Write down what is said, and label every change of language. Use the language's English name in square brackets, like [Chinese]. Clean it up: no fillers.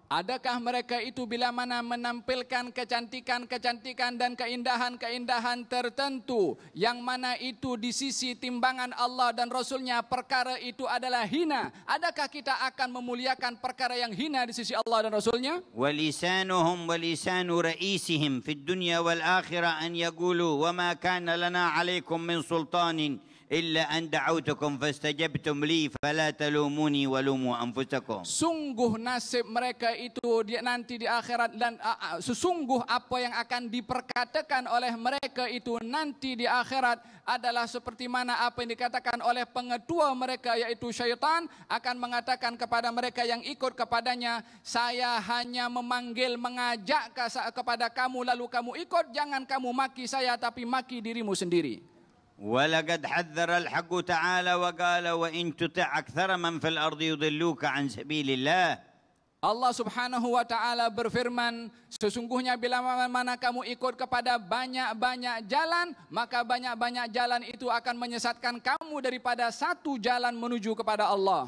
[Malay] Adakah mereka itu bila mana menampilkan kecantikan-kecantikan dan keindahan-keindahan tertentu yang mana itu di sisi timbangan Allah dan Rasulnya perkara itu adalah hina, adakah kita akan memuliakan perkara yang hina di sisi Allah dan Rasulnya? [Arabic] ولسانهم ولسان رئيسهم في الدنيا والآخرة أن يقولوا وما كان لنا عليكم من سلطان إلا أن دعوتكم فاستجبتم لي فلا تلوموني ولوموا أنفسكم. [Malay] Sungguh nasib mereka itu nanti di akhirat, dan sesungguh apa yang akan diperkatakan oleh mereka itu nanti di akhirat adalah seperti mana apa yang dikatakan oleh pengetua mereka yaitu syaitan, akan mengatakan kepada mereka yang ikut kepadanya, saya hanya memanggil, mengajak kepada kamu lalu kamu ikut, jangan kamu maki saya tapi maki dirimu sendiri. [Arabic] ولقد حذر الحق تعالى وقال وإن تطع أكثر من في الأرض يضلوك عن سبيل الله. [Malay] Allah Subhanahu wa taala berfirman, sesungguhnya bila mana kamu ikut kepada banyak-banyak jalan, maka banyak-banyak jalan itu akan menyesatkan kamu daripada satu jalan menuju kepada Allah.